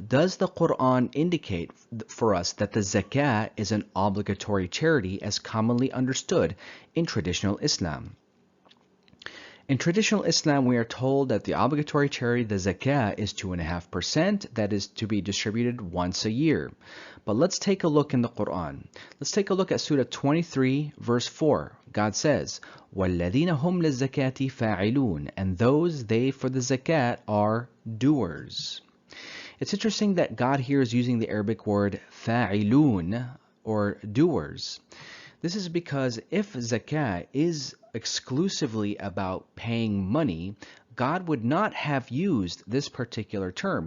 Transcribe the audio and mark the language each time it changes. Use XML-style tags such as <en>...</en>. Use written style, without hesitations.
<en>Does the Quran indicate for us that the zakah is an obligatory charity as commonly understood in traditional Islam? In traditional Islam, we are told that the obligatory charity, the zakah, is 2.5% that is to be distributed once a year. But let's take a look in the Quran. Let's take a look at Surah 23, verse 4. God says,</en> <ar>وَالَّذِينَ هُمْ لِلزَّكَاةِ فَاعِلُونَ.</ar> <en>And those, they for the zakat, are doers. It's interesting that God here is using the Arabic word fa'ilun, or doers. This is because if zakah is exclusively about paying money, God would not have used this particular term.</en>